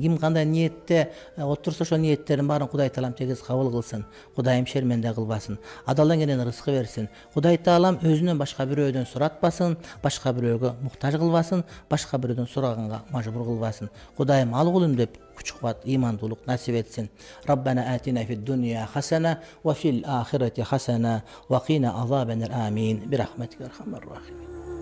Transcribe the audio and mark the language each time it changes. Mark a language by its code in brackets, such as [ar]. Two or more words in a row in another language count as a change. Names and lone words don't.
[ky] Ким кандай ниетте отурса ошо ниеттерин баарын Кудай таалам тегиз кабыл кылсын. Кудайым шерменде кылбасын. Адалдан келген рызкы берсин. Кудай таалам өзүнөн башка бирөөдөн суратпасын, башка бирөөгө муктаж кылбасын, башка бирөөдөн сураганга мажбур кылбасын. Кудайым ал кулум деп күч-кубат, ыймандуулук насип этсин. [ar] ربنا آتنا في الدنيا حسنة وفي الآخرة حسنة وقنا عذاب النار آمين برحمتك يا أرحم الراحمين.